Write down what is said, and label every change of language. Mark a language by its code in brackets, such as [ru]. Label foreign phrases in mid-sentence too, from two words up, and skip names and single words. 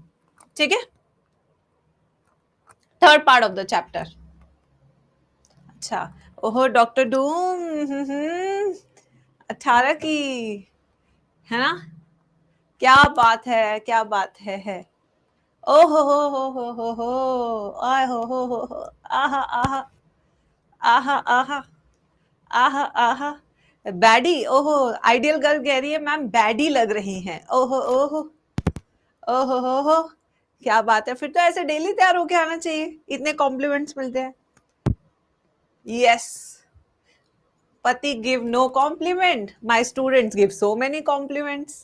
[hi] ठीक है, [en] third part of the chapter. [hi] अच्छा, ओहो डॉक्टर डूम 18 की है ना. क्या बात है. ओहो हो आय हो आहा आहा आहा आहा आहा आहा. बैडी, ओहो [en] ideal girl [hi] कह रही है मैम बैडी लग रही हैं. ओहो ओहो ओहो हो. क्या बात है, फिर तो ऐसे डेली तैयार होके आना चाहिए, इतने कॉम्प्लीमेंट्स मिलते हैं. [en] Yes, पति give no compliment, my students give so many compliments.